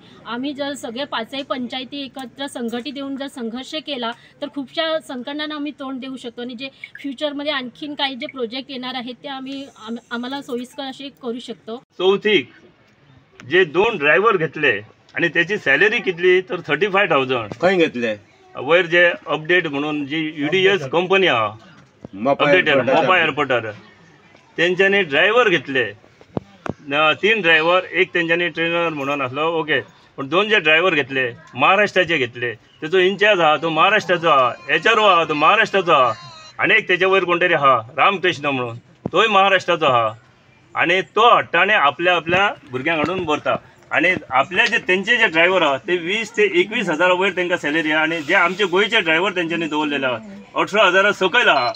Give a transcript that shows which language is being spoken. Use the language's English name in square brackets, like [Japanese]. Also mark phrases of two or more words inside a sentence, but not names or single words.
[Marathi] आम्ही जर सगळे 5ही पंचायती एकत्र संघटित येऊन जर संघर्ष केला तर खूपशा संकटांना आम्ही तोंड देऊ शकतो आणि जे फ्युचरमध्ये आणखीन काही जे प्रोजेक्ट येणार आहेत ते आम्हाला सोयीस्कर असे करू शकतो। [Konkani] चौथीक जे 2 ड्रायव्हर घेतले आणि त्याची सॅलरी कितली तर 35,000 खंय घेतले वयर जे अपडेट म्हणून जी UDS कंपनी आहा अपडेटर मोपा एअरपोर्टार त्यांच्यानी ड्रायव्हर घेतले 3 ड्रायव्हर एक त्यांच्यानी ट्रेनर म्हणून असलो ओके पण 2 जे ड्रायव्हर घेतले महाराष्ट्राचे घेतले त्याचो इंचार्ज आहा तो महाराष्ट्राचो आहा HRO आहा तो महाराष्ट्राचो आहा आणि एक त्याच्या वयर कोणतरी आहा रामकृष्ण म्हणून तोय महाराष्ट्राचो आहा आणि तो हट्टाने आपल्या भुरग्यांक हाडून भरता आणि आपले जे त्यांचे जे ड्रायव्हर आहात ते 20 ते 21,000 वयर तांकां सॅलरी आहा आणि जे आमचे गोंयचे ड्रायव्हर त्यांच्यानी दवरलेले आहात 18,000 सकयल आहा।